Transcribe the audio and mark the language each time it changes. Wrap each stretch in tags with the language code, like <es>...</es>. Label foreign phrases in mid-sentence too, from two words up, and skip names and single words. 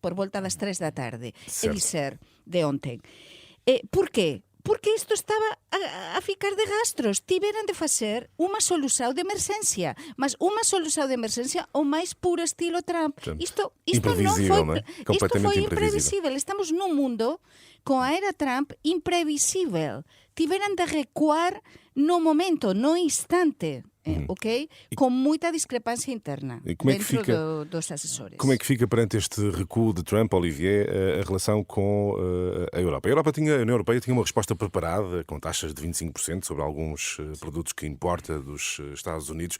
<gl>Por volta das 3 da tarde. É dizer, de ontem. Por qué? Porque isto estaba a ficar de rastros. Tiveran de facer unha solución de emerxencia, mas unha solución de emerxencia o máis puro estilo Trump. Isto non foi, isto foi imprevisível. Estamos nun mundo con a era Trump imprevisível. Tiveran de recuar no momento, no instante. Ok?</gl> <pt>Com muita discrepância interna dentro dos assessores. Como é que fica perante este recuo de Trump, Olivier, a relação com a Europa? A União Europeia tinha uma resposta preparada, com taxas de 25% sobre alguns produtos que importa dos Estados Unidos.</pt>